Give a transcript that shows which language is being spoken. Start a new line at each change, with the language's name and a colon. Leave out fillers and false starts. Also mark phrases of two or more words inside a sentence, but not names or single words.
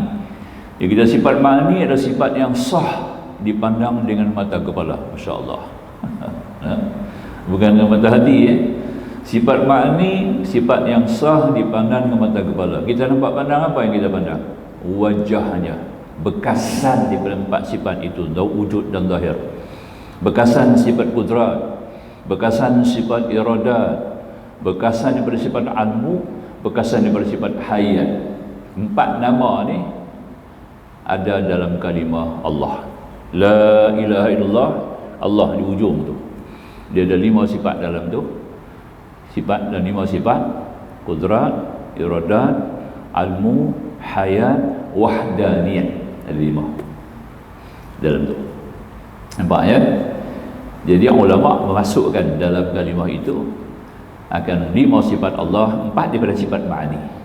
Malay: Dia kata sifat ma'ani adalah sifat yang sah dipandang dengan mata kepala. Masya-Allah. Bukan dengan mata hati ya. Sifat ma'ani, sifat yang sah dipandang dengan mata kepala. Kita nampak pandang apa yang kita pandang? Wajahnya, bekasan daripada empat sifat itu, wujud dan zahir. Bekasan sifat kudrat, bekasan sifat iradat, bekasan daripada sifat ilmu, bekasan daripada sifat hayat. Empat nama ni ada dalam kalimah Allah.
Arabic: لا إله إلا الله,
Malay: Allah di ujung tu. Dia ada 5 sifat dalam tu. Sifat dan 5 sifat, kudrat, iradat, ilmu, hayat, wahdaniyah. Ada 5 dalam tu. Nampak ya? Jadi ulama memasukkan dalam kalimah itu akan 5 sifat Allah, 4 daripada sifat ma'ani.